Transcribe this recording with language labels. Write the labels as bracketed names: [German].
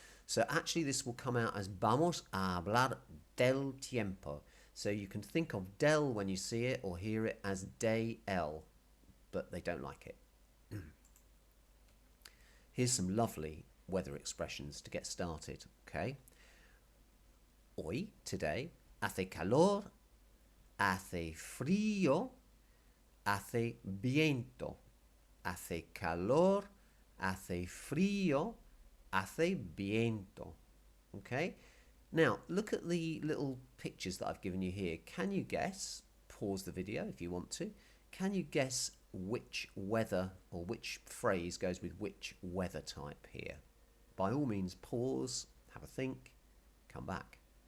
[English] So actually this will come out as [Spanish] vamos a hablar del tiempo. [English] So you can think of del when you see it or hear it as day L, but they don't like it. Here's some lovely weather expressions to get started, okay? [Spanish] Hoy, today, hace calor, hace frío, hace viento. Hace calor, hace frío, hace viento. [English] Okay? Now, look at the little pictures that I've given you here. Can you guess, pause the video if you want to, can you guess which weather or which phrase goes with which weather type here? By all means, pause, have a think, come back.